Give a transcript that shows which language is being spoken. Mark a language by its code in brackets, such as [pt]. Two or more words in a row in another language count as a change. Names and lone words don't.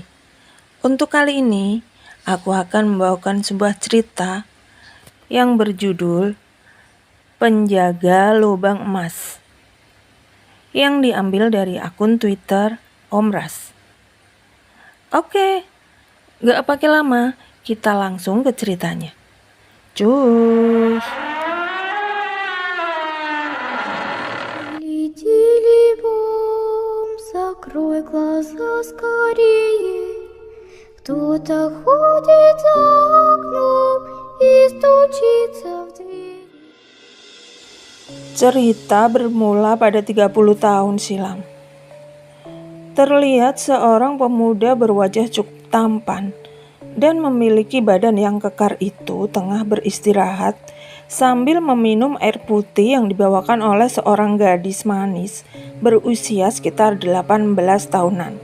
[id] Untuk kali ini, aku akan membawakan sebuah cerita yang berjudul Penjaga Lubang Emas, yang diambil dari akun Twitter Om Ras. Oke, gak pakai lama, kita langsung ke ceritanya. Cus. [ru] Летели бом, закрой глаза скорее. Кто-то ходит за окном и стучится в дверь. [id] Cerita bermula pada 30 tahun silam. Terlihat seorang pemuda berwajah cukup tampan dan memiliki badan yang kekar itu tengah beristirahat sambil meminum air putih yang dibawakan oleh seorang gadis manis berusia sekitar 18 tahunan.